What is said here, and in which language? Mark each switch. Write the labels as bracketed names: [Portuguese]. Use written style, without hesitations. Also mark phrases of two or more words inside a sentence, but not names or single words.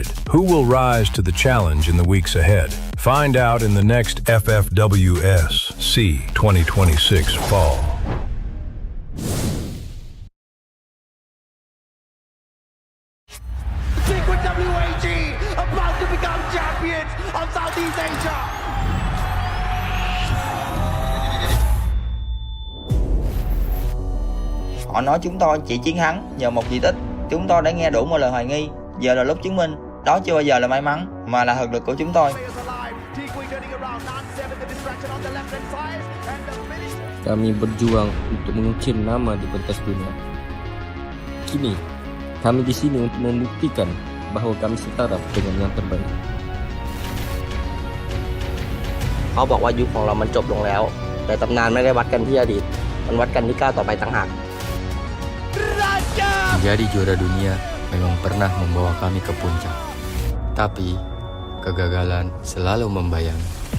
[English] Who will rise to the challenge in the weeks ahead? Find out in the next FFWS SEA 2026 Fall. Secret WAG about to become champions of Southeast Asia. [Vietnamese] Họ nói chúng tôi chỉ chiến thắng nhờ một kỳ tích. Chúng tôi đã nghe đủ một lời hoài nghi. Giờ là lúc chứng minh đó chưa bao giờ là may mắn mà là thực lực của chúng tôi. [Indonesian] Kami berjuang untuk mengukir nama di pentas dunia. Kini, kami di sini untuk membuktikan bahwa kami setara dengan yang terbaik. [Thai] เขาบอกว่ายุคของเรามันจบลงแล้วแต่ตำนานไม่ได้วัดกันที่อดีตมันวัดกันที่ก้าวต่อไปต่างหาก [Indonesian] Menjadi juara dunia memang pernah membawa kami ke puncak, tapi kegagalan selalu membayangi.